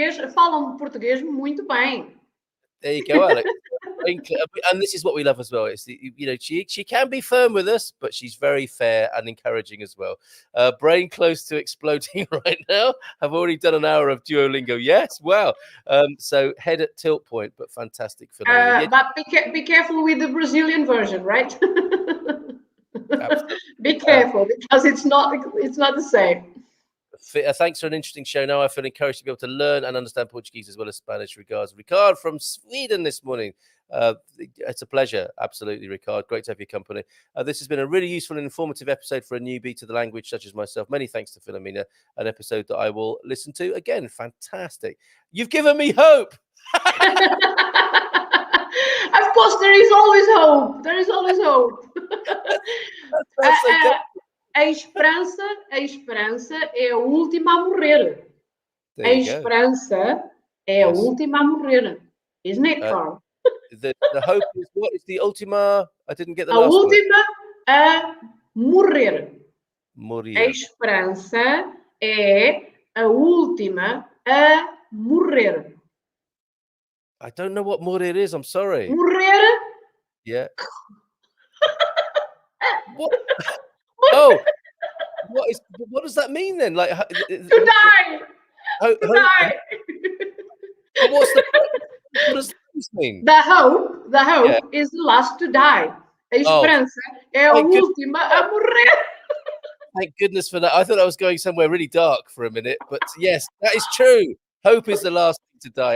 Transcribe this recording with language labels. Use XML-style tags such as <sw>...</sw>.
<pt>Falam português muito bem.</pt> <en>There you go, Alex. And this is what we love as well. It's she can be firm with us, but she's very fair and encouraging as well. Brain close to exploding right now. I've already done an hour of Duolingo. Yes, wow. So head at tilt point, but fantastic, Filomena. But be careful with the Brazilian version, right? Absolutely. Be careful because it's not the same. Thanks for an interesting show. Now I feel encouraged to be able to learn and understand Portuguese as well as Spanish. Regards, Ricard from Sweden this morning. It's a pleasure. Absolutely, Ricard. Great to have your company. This has been a really useful and informative episode for a newbie to the language such as myself. Many thanks to Filomena. An episode that I will listen to again. Fantastic. You've given me hope. Of course, there is always hope. There is always hope.</en> <pt>A esperança é a última a morrer. A esperança é a última a morrer.</pt> <en>Isn't it, Carl? The hope is what? Is the ultima? I didn't get the last word.</en> <pt>A última a morrer.</pt> <es>Morir.</es> <pt>A esperança é a última a morrer.</pt> <en>I don't know what morir is. I'm sorry.</en> <pt>Morrer?</pt> <en>Yeah. What? Oh, what does that mean then? Like to die. To die. What does this mean? The hope is the last to die.</en> <pt>A esperança é a última a morrer.</pt> <en>Thank goodness for that. I thought I was going somewhere really dark for a minute, but yes, that is true. Hope is the last thing to die.</en>